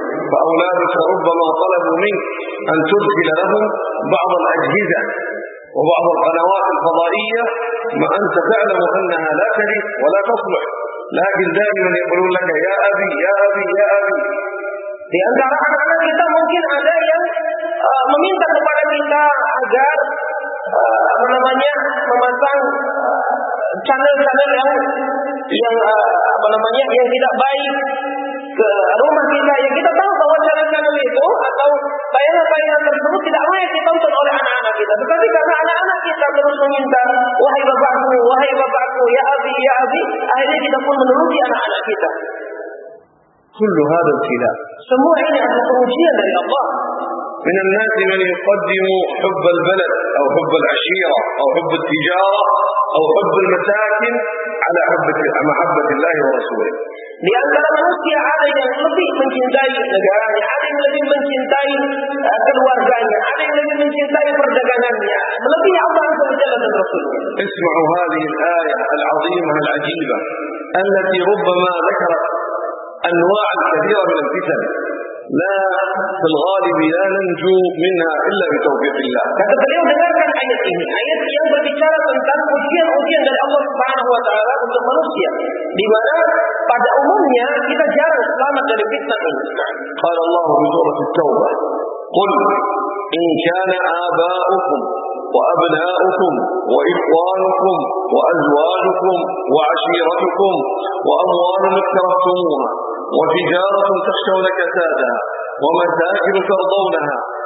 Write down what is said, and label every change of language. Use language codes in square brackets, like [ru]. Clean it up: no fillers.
[ar] فأولادك ربما طلبوا منك أن تدخل لهم بعض الأجهزة وبعض القنوات الفضائية ما أنت تعلم أنها لا تليق ولا تصلح، لكن دائما يقولون لك يا أبي يا أبي يا أبي. [id] Di antara anak-anak kita mungkin ada yang meminta kepada kita agar apa namanya memasang channel-channel yang tidak baik ke rumah kita, yang kita tahu bahwa channel-channel itu atau tayangan-tayangan tersebut tidak layak ditonton oleh anak-anak kita. Tetapi karena anak-anak kita terus meminta, wahai bapakku, [ar] ya abi, ya abi, [id] akhirnya kita pun menuruti anak-anak kita. [ar] كل هذا ابتلاء. [id] Semua ini adalah ujian dari Allah. [ar] من الناس من يقدم حب البلد أو حب العشيرة أو حب التجارة أو حب المساكن على محبة الله ورسوله. [id] Di antara manusia ada yang lebih mencintai negaranya, ada yang lebih mencintai keluarganya, ada yang lebih mencintai perdagangannya, melebihi Allah Subhanahu wa Taala. [ar] اسمعوا هذه الآية العظيمة العجيبة التي ربما ذكرت أنواع كثيرة من الفتن لا في الغالب لا ننجو منها إلا بتوفيق الله. [id] Kata beliau, dengarkan ayat ini, ayat yang berbicara tentang ujian-ujian dari Allah Subhanahu wa Taala untuk manusia, di mana pada umumnya kita jarang selamat dari fitnah ini. [ar] قال الله في سورة التوبة قل إن كان آباؤكم وأبناؤكم وإخوانكم وأزواجكم وعشيرتكم وأموال اقترفتموها وتجارة تخشون كسادها ومساكن ترضونها